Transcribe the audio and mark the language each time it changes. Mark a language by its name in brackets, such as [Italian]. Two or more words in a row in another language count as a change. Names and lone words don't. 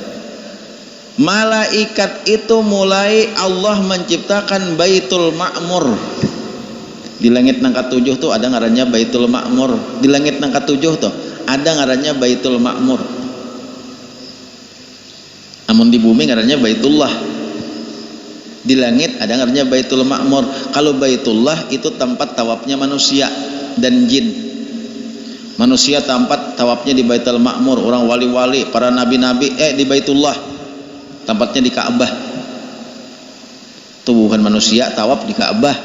[Indonesian] Malaikat itu mulai Allah menciptakan Baitul Ma'mur. [Banjar] Di langit nang ke-7 tuh ada ngarannya Baitul Ma'mur. Di langit nang ke-7 tuh ada ngarannya Baitul Ma'mur. Amun di bumi ngarannya Baitullah. Di langit ada ngarannya Baitul Ma'mur. [Indonesian] Kalau Baitullah itu tempat tawafnya manusia dan jin. Manusia tempat tawafnya di Baitul Ma'mur, orang wali-wali, para nabi-nabi di Baitullah. Tempatnya di Ka'bah. [Banjar] Tubuhan manusia tawaf di Ka'bah.